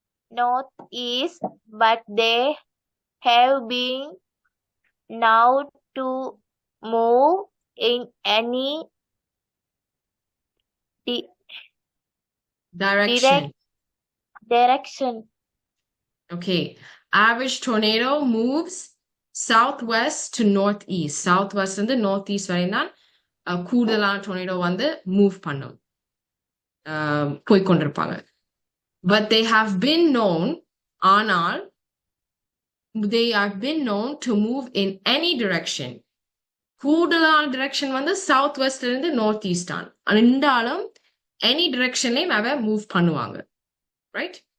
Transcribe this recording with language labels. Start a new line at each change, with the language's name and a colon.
English: northeast, but they have been now to move in any direction. Okay. Average tornado moves southwest to northeast.
Tamil: Southwest and the northeast வரையும் தான் கூடுதலான tornado வந்து move பண்ணும், போய்கொண்டிருப்பாங்க.
English: But they have been known, ஆனால் they have been known to move in any direction.
Tamil: கூடுதலான direction வந்து south வெஸ்ட்ல இருந்து north east on. இருந்தாலும் எனி டிரெக்ஷன்லயும் அவ மூவ் பண்ணுவாங்க, ரைட்?